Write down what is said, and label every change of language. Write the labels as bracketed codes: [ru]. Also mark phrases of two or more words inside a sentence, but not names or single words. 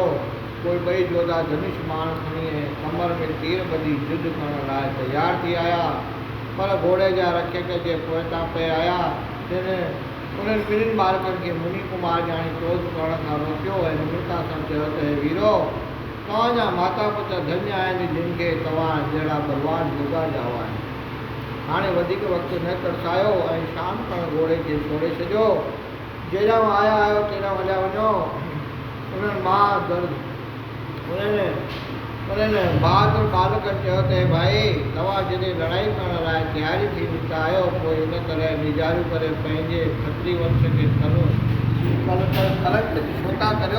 [sd] पोइ ॿई जोधा धनुष बाण खणी ऐं कमर में तीर ॿधी युद्ध करण लाइ तयार थी आया, पर घोड़े जा रक्षक जे पोइतां पिए आया। उन्हनि ॿिन्हिनि बालकनि खे मुनि कुमार ॼाणी क्रोध करण खां रोकियो ऐं निम्रता सां चयो त हे वीरो, तव्हांजा माता पिता धन्य आहिनि जिन खे तव्हां जहिड़ा बलवान योद्धा ॼावा आहिनि। हाणे वधीक वक़्तु न तरसायो ऐं शाम कण घोड़े खे छोड़े छॾियो। जेॾां आया आहियो तेॾां हलिया वञो। उन्हनि बहादुर बालकनि चयो त भाई, तव्हां जॾहिं लड़ाई करण लाइ तयारी थी निकिता आहियो, पोइ इन तरह निजारू करे पंहिंजे खत्री वंश खे कलंकित छो था करियो?